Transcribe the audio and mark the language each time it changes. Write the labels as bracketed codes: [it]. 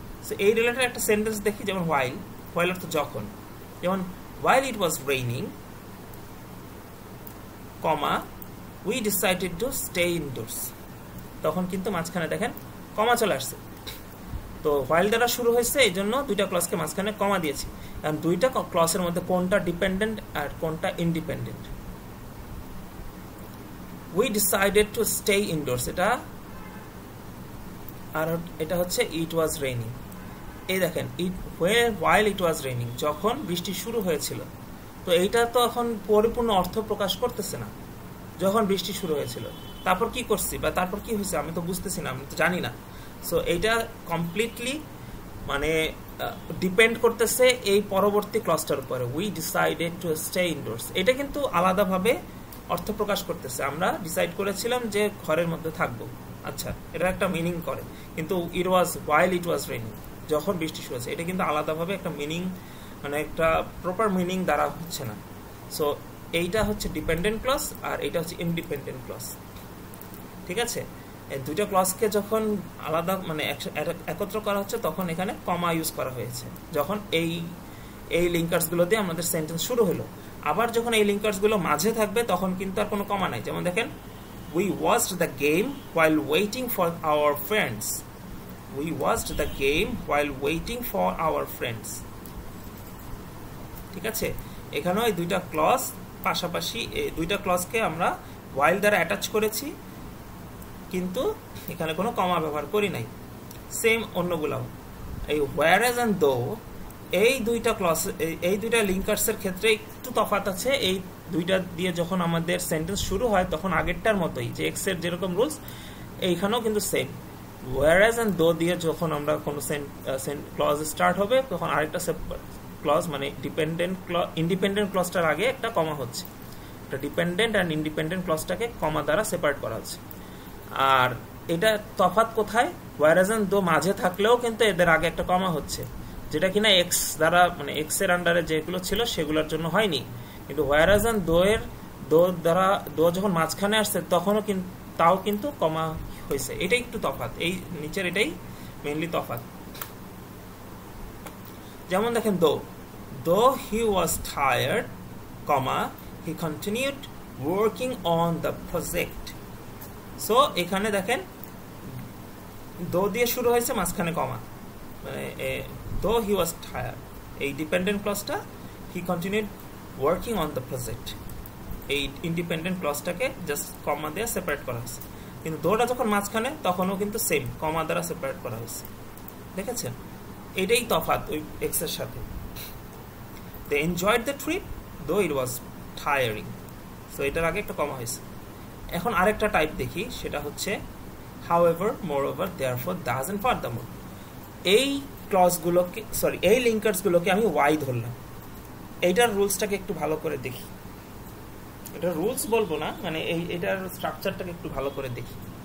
[bn] So এই related একটা sentence দেখি, যেমন হোয়াইল অর্থ যখন, যেমন [en] while it was raining, [bn] comma, [en] we decided to stay indoors, [bn] তখন কিন্তু মাঝখানে দেখেন কমা চলে আসছে। তো while দ্বারা শুরু হয়েছে, এই জন্য দুইটা ক্লজকে মাঝখানে কমা দিয়েছি। কারণ দুইটা ক্লজের মধ্যে কোনটা ডিপেন্ডেন্ট আর কোনটা independent. [en] we decided to stay indoors, [bn] এটা আর এটা হচ্ছে [en] it was raining। [bn] এই দেখেন, [en] while it was raining, [bn] যখন বৃষ্টি শুরু হয়েছিল। তো এইটা তো এখন পরিপূর্ণ অর্থ প্রকাশ করতেছে না, যখন বৃষ্টি শুরু হয়েছিল। তারপর কি করছি বা তারপর কি হয়েছে আমি তো বুঝতেছি না, আমি তো জানি না। সো এইটা কমপ্লিটলি মানে ডিপেন্ড করতেছে এই পরবর্তী ক্লজটার উপরে, we decided to stay indoors. এটা কিন্তু আলাদাভাবে অর্থ প্রকাশ করতেছে। আমরা ডিসাইড করেছিলাম যে ঘরের মধ্যে থাকবো, আচ্ছা, এটা একটা মিনিং করে। কিন্তু ইট ওয়াজ [en] while it was raining, [bn] যখন বৃষ্টি শুরু হয়েছে, এটা কিন্তু আলাদাভাবে একটা মিনিং, মানে একটা প্রপার মিনিং দ্বারা হচ্ছে না। সো এইটা হচ্ছে ডিপেন্ডেন্ট ক্লজ আর এইটা হচ্ছে ইন্ডিপেন্ডেন্ট ক্লজ। ঠিক আছে, এই দুইটা ক্লজকে যখন আলাদা মানে একত্র করা হচ্ছে তখন এখানে কমা ইউজ করা হয়েছে, যখন এই লিঙ্কার্সগুলো দিয়ে আমাদের সেন্টেন্স শুরু হলো। আবার যখন এই লিঙ্কার্সগুলো মাঝে থাকবে তখন কিন্তু আর কোনো কমা নাই। যেমন দেখেন, [en] we watched the game while waiting for our friends, we watched the game while waiting for our friends। [bn] ঠিক আছে, এখানেও এই দুইটা ক্লজ পাশাপাশি, এই দুইটা ক্লজকে আমরা while দ্বারা অ্যাটাচ করেছি, কিন্তু এখানে কোনো কমা ব্যবহার করি নাই। সেম অন্যগুলাও, এই whereas and though, এই দুইটা ক্লজ, এই দুইটা লিঙ্কার্সের ক্ষেত্রে একটু তফাৎ আছে। এই দুইটা দিয়ে যখন আমাদের সেন্টেন্স শুরু হয় তখন আগেরটার মতোই, যে এক্স এর যেরকম রুলস এইখানেও কিন্তু সেম। whereas and though দিয়ে যখন আমরা কোনো ক্লজ স্টার্ট হবে তখন আরেকটা ক্লজ, মানে ইন্ডিপেন্ডেন্ট ক্লজটার আগে একটা কমা হচ্ছে। একটা ডিপেন্ডেন্ট অ্যান্ড ইন্ডিপেন্ডেন্ট ক্লজটাকে কমা দ্বারা সেপারেট করা হচ্ছে। আর এটা তফাৎ কোথায়, whereas and though মাঝে থাকলেও কিন্তু এদের আগে একটা কমা হচ্ছে, যেটা কিনা এক্স দ্বারা, মানে এক্স এর আন্ডারে যেগুলো ছিল সেগুলোর জন্য হয়নি। কিন্তু whereas and though এর দ্বারা যখন মাঝখানে আসছে তখনও কিন্তু তাও কিন্তু কমা হয়েছে। এটাই একটু তফাৎ, এই নিচের এটাই মেইনলি তফাৎ। [en] যেমন দেখেন, though he was tired, comma, he continued working on the project। [bn] So এখানে দেখেন though দিয়ে শুরু হয়েছে, মাঝখানে কমা, মানে [en] though he was tired, [bn] এই dependent ক্লজটা [en] he continued working on the project, [bn] এই ইন্ডিপেন্ডেন্ট ক্লজটাকে জাস্ট কমা দিয়ে সেপারেট করা হয়েছে। কিন্তু দোটা যখন মাঝখানে তখনও কিন্তু সেম কমা দ্বারা সেপারেট করা হয়েছে। দেখেছেন, এটাই তফাৎ ওই এক্স এর সাথে। [en] they enjoyed the trip though it was tiring, [bn] so এটার আগে একটা কমা হয়েছে। এখন আরেকটা টাইপ দেখি, সেটা হচ্ছে however, moreover, therefore, thus and furthermore। এই ক্লজগুলোকে, সরি, এই লিঙ্কার্সগুলোকে আমি ওয়াই ধরলাম। এইটার রুলসটাকে একটু ভালো করে দেখি। এটা রুলস বলবো না, মানে এটার স্ট্রাকচারটাকে একটু ভালো করে দেখি।